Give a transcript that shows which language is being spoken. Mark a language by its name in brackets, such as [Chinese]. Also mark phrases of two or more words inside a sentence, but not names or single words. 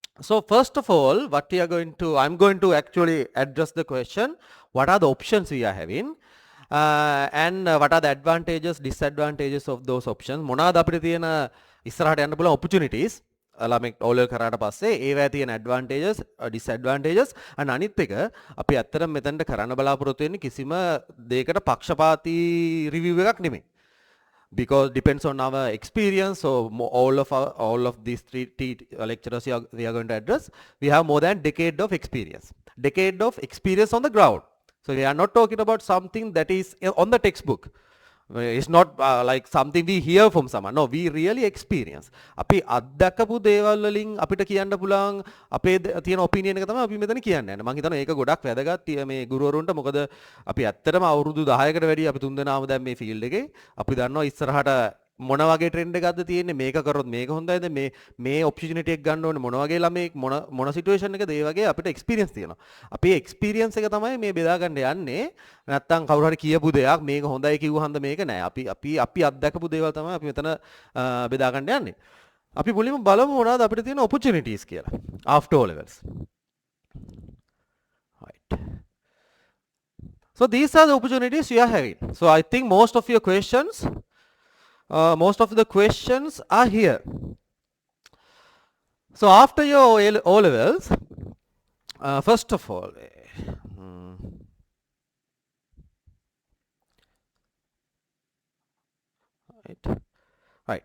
[English] So first of all, I'm going to actually address the question, what are the options we are having? And what are the advantages, disadvantages of those options? [Sinhala] මොනවාද අපිට තියෙන ඉස්සරහට යන්න පුළුවන් opportunities? ළමෙක් O level කරාට පස්සේ ඒවැය තියෙන [English] advantages, disadvantages, and [Sinhala] අනිත් එක අපි ඇත්තටම මෙතනට කරන්න බලාපොරොත්තු වෙන්නේ කිසිම දෙයකට පක්ෂපාතී review එකක් නෙමෙයි. [English] Because depends on our experience. So all of these three lecturers we are going to address, we have more than decade of experience on the ground. So we are not talking about something that is on the textbook. It's not like something we hear from someone. No, we really experience. [Sinhala] අපි අත්දකපු දේවල් වලින් අපිට කියන්න පුළුවන් අපේ තියෙන ඔපිනියන් එක තමයි අපි මෙතන කියන්නේ. මම හිතනවා ඒක ගොඩක් වැදගත් මේ ගුරුවරුන්ට. මොකද අපි ඇත්තටම අවුරුදු 10කට වැඩි අපි තුන්දෙනාම දැන් මේ ෆීල්ඩ් එකේ. අපි දන්නවා ඉස්සරහට මොන වගේ ට්‍රෙන්ඩ් එකක්ද තියෙන්නේ, මේක කරොත් මේක හොඳයිද, මේ ඔපචුනිටි එක ගන්න ඕනේ මොන වගේ ළමෙක් මොන සිටුේෂන් එකද, ඒ වගේ අපිට එක්ස්පීරියන්ස් තියෙනවා. අපි එක්ස්පීරියන්ස් එක තමයි මේ බෙදා ගන්න යන්නේ. නැත්තම් කවුරු හරි කියපු දෙයක් මේක හොඳයි කිව්වහන්ද මේක නෑ. අපි අත්දකපු දේවල් තමයි අපි මෙතන බෙදා ගන්න යන්නේ. අපි මුලින්ම බලමු මොනවද අපිට තියෙන opportunities කියලා [English] after O levels. Right. So these are the opportunities you are having. So I think most of the questions are here. So after your O levels, first of all, right.